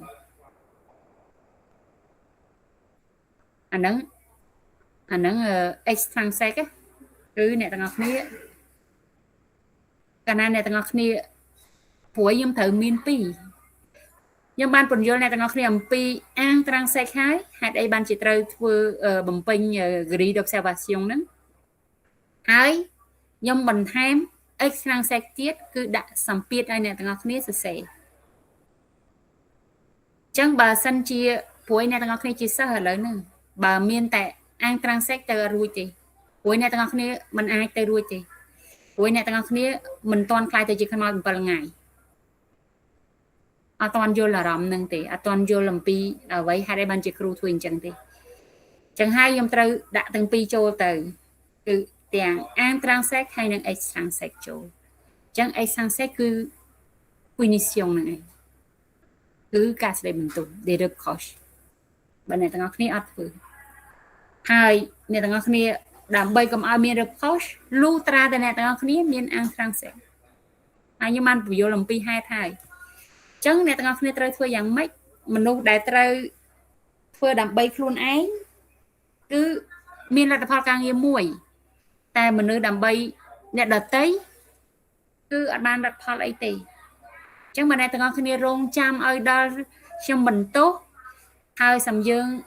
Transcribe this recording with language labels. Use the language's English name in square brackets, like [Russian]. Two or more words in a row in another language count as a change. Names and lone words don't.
[Khmer] អាហ្នឹងextrinsic គឺអ្នកទាំងអស់គ្នាកាលណាអ្នកទាំងអស់គ្នាព្រោះខ្ញុំត្រូវមានពីរខ្ញុំបានពន្យល់អ្នកទាំងអស់គ្នាអំពីអាងត្រាំងសេកហើយហេតុអីបានជាត្រូវធ្វើបំពេញ grille d'observation ហ្នឹងហើយខ្ញុំបន្ថែម extrinsic ទៀតគឺដាក់សម្ពាធឲ្យអ្នកទាំងអស់គ្នាសរសេរអ ញ្ចឹងបើសិនជាព្រោះអ្នកទាំងអស់គ្នាជាសិស្សឥឡូវហ្នឹងបើមានតែអាងត្រាំងសេកទៅរួចទេព្រោះអ្នកទាំងអស់គ្នាមិនអាចទៅរួចទេព្រោះអ្នកទាំងអស់គ្នាមិនទាន់ខ្លាយទៅជាខ្មោច7ថ្ងៃអត់ទាន់យ ល់អារម្មណ៍ហ្នឹងទេអត់ទាន់យល់អំពីអ្វីហេតុអីបានជាគ្រូធ្វើអញ្ចឹងទេអញ្ចឹងហើយខ្ញុំត្រូវដាក់ទាំងពីរចូលទៅគឺទាំងអាង transect ហើយនិង extransect ចូលអញ្ចឹង extransect គឺ punition ហ្នឹងឯងគឺការស្ដីបន្ទោស [French] des reproches [Khmer] បើអ្នកទាំងអស់គ្នាអត់ធ្វើហើយអ្នកទាំងអស់ គ្នាដើម្បីកុំឲ្យមាន reproche លុះត្រាតែអ្នកទាំងអស់គ្នាមានអាង transect ហើយខ្ញុំបានពន្យល់អំពីហេតុហើយអញ្ចឹងអ្នកទាំងអស់គ្នាត្រូវធ្វើយ៉ាងម៉េចមនុស្សដែលត្រូវធ្វើដើម្បីខ្លួនឯងគឺមានលទ្ធផលការងារមួយតែមនុស្សដើម្បីអ្នកដទៃគឺអត់បានលទ្ធផលអីទេអញ្ចឹងបើអ្នកទាំងអស់គ្នារងចាំឲ្យដល់ខ្ញុំបន្ទោសហើយសំយើង